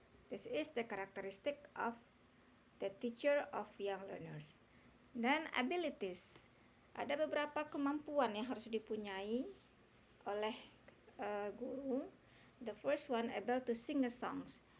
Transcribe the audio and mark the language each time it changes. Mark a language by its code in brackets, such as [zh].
[en] This is the characteristic of the teacher of young learners. Then abilities. [id] Ada beberapa kemampuan yang harus dipunyai oleh guru. [en] The first one, able to sing a songs.